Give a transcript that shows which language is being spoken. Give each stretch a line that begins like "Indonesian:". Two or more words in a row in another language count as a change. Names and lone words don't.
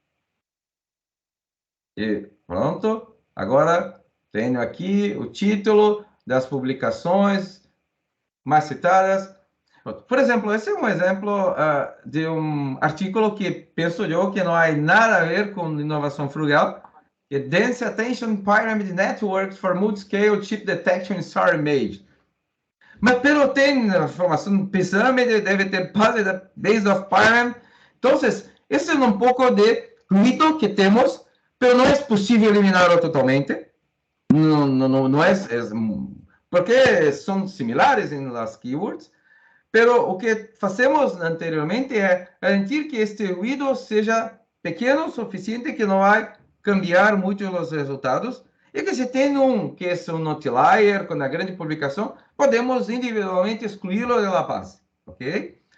Portuguese: E pronto. Agora tenho aqui o título das publicações mais citadas. Por exemplo, esse é um exemplo de um artigo que penso eu que não há nada a ver com inovação frugal, que é
English: Dense Attention Pyramid Networks for Multiscale Chip Detection in SAR Image.
Portuguese: Mas pelo tem informação pirâmide, deve ter
English: base of pyramid.
Portuguese: Então, esse é um pouco de ruído que temos, mas não é possível eliminá-lo totalmente. Não é, porque são similares em las keywords. Pero o que fazemos anteriormente é garantir que este ruído seja pequeno o suficiente que não vai cambiar muito os resultados e que se tem que é um outlier com a grande publicação, podemos individualmente excluí-lo da base, ok?